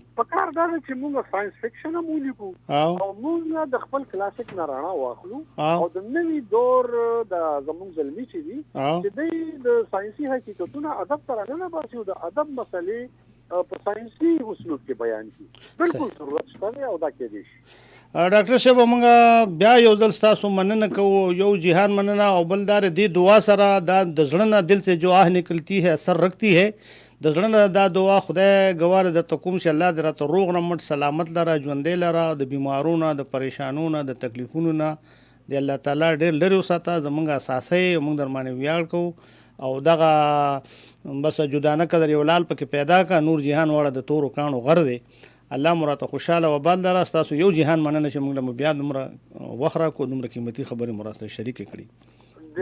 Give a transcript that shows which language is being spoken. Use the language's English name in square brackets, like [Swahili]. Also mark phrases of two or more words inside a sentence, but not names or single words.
[Pashto] پکار دا چې موږ [English] science fiction [Pashto] هم ولیکو او موږ د خپل کلاسیک نه رڼا واخلو او د نوي دور د زموږ زلمي چې دي چې دوی د ساينسي حقیقتونه ادب سره نه باسي او د ادب مسلې په ساينسي اسلوب کې بیان کړي. بالکل ضرورت شته او دا کېدای شي. ډاکټر صاحب موږ بیا یو ځل ستاسو مننه کوو یو جهان مننه او بلدار دې دعا سره دا د زړه نه [Urdu] دل سے جو آه نکلتی ہے اثر رکھتی ہے [Pashto] د زړه نه دا دعا خدای ګواره درته کوم چې الله دې راته روغ رمټ سلامت لره ژوندی لره د بیمارونو د پریشانونو د تکلیفونو نه د الله تعالی ډېر لرې وساته زموږ اساسي موږ در باندې ویاړ کوو او دغه بس جدانه قدر یو لال پکې پیدا کا نور جهان واړه د تورو کاڼو غر دی الله مراته خوشاله و بال دره ستاسو یو جهان مننه چې موږ له بیا دومره وخت راکو دومره قیمتي خبرې مو راسره شریکې کړي